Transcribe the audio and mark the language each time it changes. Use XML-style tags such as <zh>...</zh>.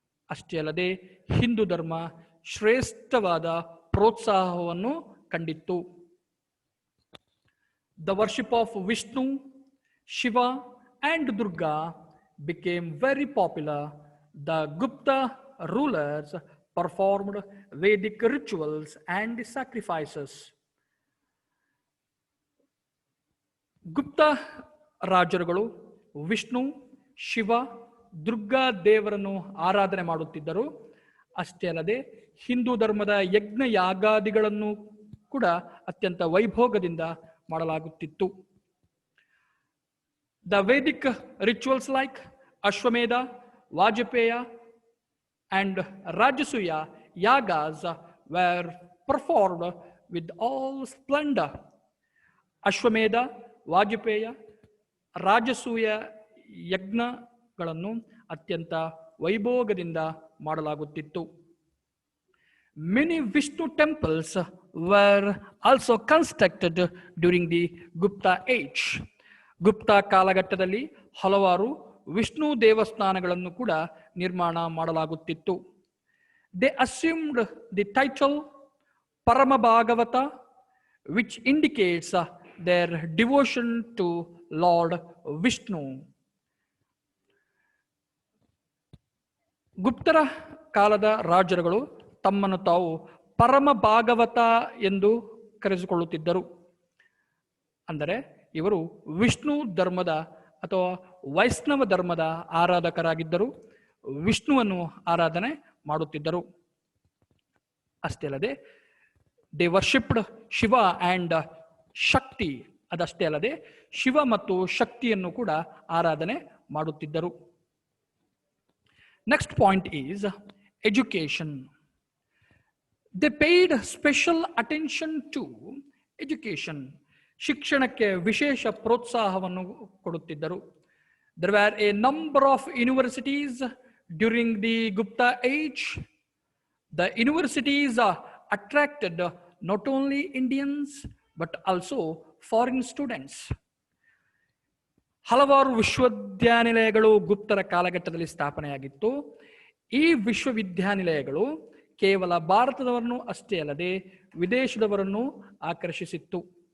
<kn>ಅಷ್ಟೇ ಅಲ್ಲದೆ ಹಿಂದೂ ಧರ್ಮ ಶ್ರೇಷ್ಠವಾದ ಪ್ರೋತ್ಸಾಹವನ್ನು ಕಂಡಿತ್ತು.</kn> <en>The worship of Vishnu, Shiva and Durga became very popular. The Gupta rulers performed Vedic rituals and sacrifices.</en> <kn>ಗುಪ್ತ ರಾಜರುಗಳು ವಿಷ್ಣು, ಶಿವ, ದುರ್ಗಾ ದೇವರನ್ನು ಆರಾಧನೆ ಮಾಡುತ್ತಿದ್ದರು. ಅಷ್ಟೇ ಅಲ್ಲದೆ ಹಿಂದೂ ಧರ್ಮದ ಯಜ್ಞ ಯಾಗಾದಿಗಳನ್ನು ಕೂಡ ಅತ್ಯಂತ ವೈಭೋಗದಿಂದ ಮಾಡಲಾಗುತ್ತಿತ್ತು.</kn> <en>The Vedic rituals like Ashwamedha, Vajpaya and Rajasuya yagas were performed with all splendor.</en> <kn>ಅಶ್ವಮೇಧ, ವಾಜಪೇಯ, ರಾಜಸೂಯ ಯಜ್ಞಗಳನ್ನು ಅತ್ಯಂತ ವೈಭೋಗದಿಂದ ಮಾಡಲಾಗುತ್ತಿತ್ತು.</kn> <en>Many Vishnu temples were also constructed during the Gupta age.</en> <kn>ಗುಪ್ತ ಕಾಲಘಟ್ಟದಲ್ಲಿ ಹಲವಾರು ವಿಷ್ಣು ದೇವಸ್ಥಾನಗಳನ್ನು ಕೂಡ ನಿರ್ಮಾಣ ಮಾಡಲಾಗುತ್ತಿತ್ತು.</kn> <en>They assumed the title Parama Bhagavata, which indicates their devotion to Lord Vishnu.</en> <kn>ಗುಪ್ತರ ಕಾಲದ ರಾಜರುಗಳು ತಮ್ಮನ್ನು ತಾವು ಪರಮ ಭಾಗವತ ಎಂದು ಕರೆಸಿಕೊಳ್ಳುತ್ತಿದ್ದರು. ಅಂದರೆ ಇವರು ವಿಷ್ಣು ಧರ್ಮದ ಅಥವಾ ವೈಷ್ಣವ ಧರ್ಮದ ಆರಾಧಕರಾಗಿದ್ದರು, ವಿಷ್ಣುವನ್ನು ಆರಾಧನೆ ಮಾಡುತ್ತಿದ್ದರು. ಅಷ್ಟೇ ಅಲ್ಲದೆ</kn> <en>they worshipped Shiva and Shakti,</en> <kn>ಅದಷ್ಟೇ ಅಲ್ಲದೆ ಶಿವ ಮತ್ತು ಶಕ್ತಿಯನ್ನು ಕೂಡ ಆರಾಧನೆ ಮಾಡುತ್ತಿದ್ದರು.</kn> <en>Next point is education. They paid special attention to education.</en> <kn>ಶಿಕ್ಷಣಕ್ಕೆ ವಿಶೇಷ ಪ್ರೋತ್ಸಾಹವನ್ನು ಕೊಡುತ್ತಿದ್ದರು.</kn> <en>There were a number of universities during the Gupta age. The universities attracted not only Indians but also foreign students.</en> <kn>ಹಲವಾರು ವಿಶ್ವವಿದ್ಯಾನಿಲಯಗಳು ಗುಪ್ತರ ಕಾಲಘಟ್ಟದಲ್ಲಿ ಸ್ಥಾಪನೆಯಾಗಿತ್ತು. ಈ ವಿಶ್ವವಿದ್ಯಾನಿಲಯಗಳು ಕೇವಲ ಭಾರತದವರನ್ನು ಅಷ್ಟೇ ಅಲ್ಲದೆ ವಿದೇಶದವರನ್ನು ಆಕರ್ಷಿಸಿತ್ತು.</kn>